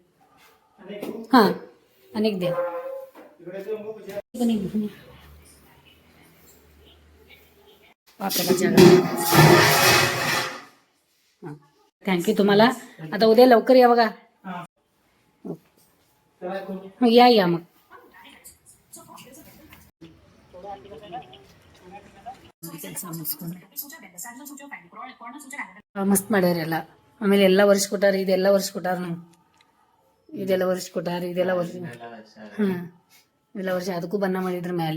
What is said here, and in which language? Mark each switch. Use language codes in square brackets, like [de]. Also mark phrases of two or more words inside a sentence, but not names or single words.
[mr] हां अनेक द्या. आपल्याला जागा. हां थँक्यू तुम्हाला. आता उद्या लवकर या बघा. या मग. [kn] ಮಸ್ತ್ ಮಾಡ್ಯಾರ ಎಲ್ಲ. ಆಮೇಲೆ ಎಲ್ಲ ಒರೆಸ್ಕೊಟ್ಟಾರ. ಇದೆಲ್ಲ ಒರೆಸ್ಕೊಟ್ಟಾರ ನಾವು. ಇದೆಲ್ಲ ಒರೆಸ್ಕೊಟ್ಟಾರ. ಇದೆಲ್ಲ ಒರೆಸಿ ಇದೆಲ್ಲ ಒರೆಸಿ ಅದಕ್ಕೂ ಬಣ್ಣ ಮಾಡಿದ್ರ ಮೇಲೆ.